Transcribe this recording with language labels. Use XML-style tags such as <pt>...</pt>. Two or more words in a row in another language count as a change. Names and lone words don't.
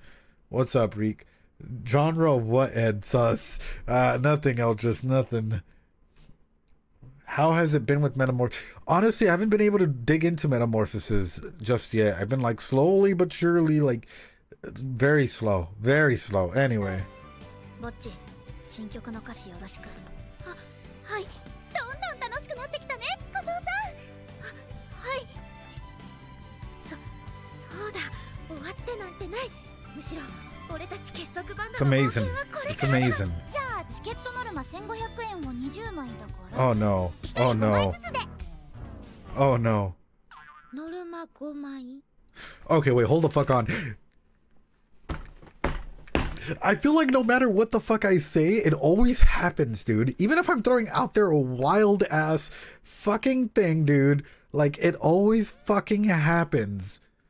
<en>What's up, Reek? Genre of what, Ed? Sus. Nothing, else, just nothing. How has it been with Metamorph? Honestly, I haven't been able to dig into Metamorphosis just yet. I've been like slowly but surely, like, it's very slow. Very slow. Anyway.</en> <ja>Bocchi, 新曲の歌詞よろしく。あ、はい。どんどん楽しくなってきたね、小僧さん。はい。そうだ。終わってなんてない。むしろ俺たち結束バンドの冒険はこれからだ。じゃあチケットノルマ1500円を20枚だから。</ja> <en>Oh no. Oh no. Oh no.</en> <ja>ノルマ5枚。</ja> <en>Okay, wait, hold the fuck on. I feel like no matter what the fuck I say, it always happens, dude. Even if I'm throwing out there a wild ass fucking thing, dude, like it always fucking happens.</en>